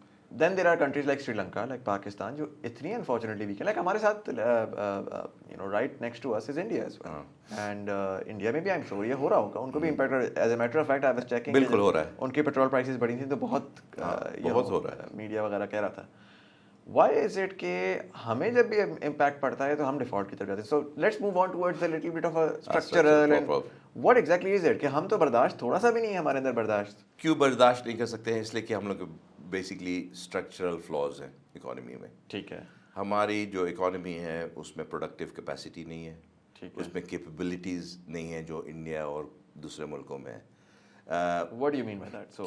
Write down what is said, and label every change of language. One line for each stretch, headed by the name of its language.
English: Then there are countries like Sri Lanka, like Pakistan,
Urdu: جو اتنی
English: unfortunately weak ہے. Like
Urdu: ہمارے ساتھ
English: right next to us is India as well.
Urdu: And India میں بھی
English: I'm sure
Urdu: یہ ہو رہا ہوگا, ان کو بھی impact.
English: As a matter of fact, I was checking.
Urdu: بالکل ہو رہا ہے. ان کی پیٹرول پرائسز بڑھی تھیں تو بہت ہو رہا ہے. میڈیا وغیرہ کہہ رہا تھا.
English: Why is it
Urdu: کہ ہمیں جب بھی امپیکٹ پڑتا ہے تو ہم ڈیفالٹ کی طرف جاتے ہیں.
English: So let's move on towards a little bit of a structural and what exactly is it
Urdu: کہ ہم تو برداشت تھوڑا سا بھی نہیں ہے ہمارے اندر برداشت. کیوں برداشت نہیں کر سکتے ہیں؟ اس لیے کہ ہم لوگ بیسکلی اسٹرکچرل فلاز ہیں اکانومی میں. ٹھیک ہے, ہماری جو اکانومی ہے اس میں پروڈکٹیو کیپیسٹی نہیں ہے, اس میں کیپیبلٹیز نہیں ہیں جو انڈیا اور دوسرے ملکوں میں ہے.
English: What do you mean by that?